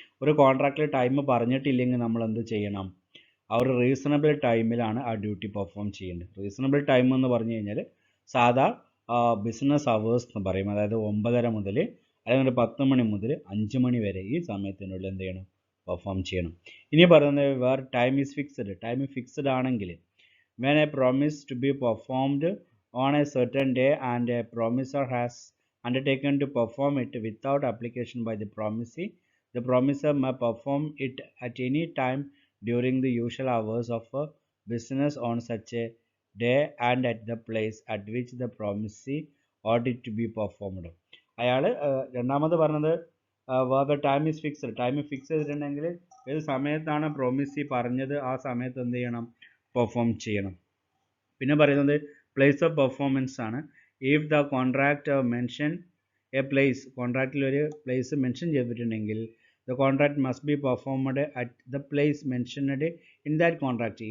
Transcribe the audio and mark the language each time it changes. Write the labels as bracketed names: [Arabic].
[Malayalam] ഒരു കോൺട്രാക്റ്റിൽ ടൈം പറഞ്ഞിട്ടില്ലെങ്കിൽ നമ്മൾ എന്ത് ചെയ്യണം? ആ ഒരു റീസണബിൾ ടൈമിലാണ് ആ ഡ്യൂട്ടി പെർഫോം ചെയ്യേണ്ടത്. റീസണബിൾ ടൈം എന്ന് പറഞ്ഞു കഴിഞ്ഞാൽ സാധാ ബിസിനസ് അവേഴ്സ് എന്ന് പറയും. അതായത് 9:30 മുതൽ അല്ലെങ്കിൽ 10 മണി മുതൽ 5 മണി വരെ ഈ സമയത്തിനുള്ളിൽ എന്ത് ചെയ്യണം? പെർഫോം ചെയ്യണം. ഇനി പറയുന്നത് [English] Where time is fixed. [Malayalam] Time fixed ആണെങ്കിൽ [English] when a promise to be performed on a certain day and a promisor has undertaken to perform it without application by the promisee, the promisor may perform it at any time during the usual hours of business on such a day and at the place at which the promisee ought it to be performed. [Malayalam] അയാൾ രണ്ടാമത് പറഞ്ഞത് [English] Where time is fixed. [Malayalam] Time fix ചെയ്തിട്ടുണ്ടെങ്കിൽ ഏത് സമയത്താണ് promisee പറഞ്ഞത് ആ സമയത്ത് എന്ത് ചെയ്യണം? പെർഫോം ചെയ്യണം. പിന്നെ പറയുന്നത് പ്ലേസ് ഓഫ് പെർഫോമൻസ് ആണ്. [English] if the contract mention a place, [Malayalam] കോൺട്രാക്റ്റിൽ ഒരു പ്ലേസ് മെൻഷൻ ചെയ്തിട്ടുണ്ടെങ്കിൽ [English] The contract must be performed at the place mentioned in that contract.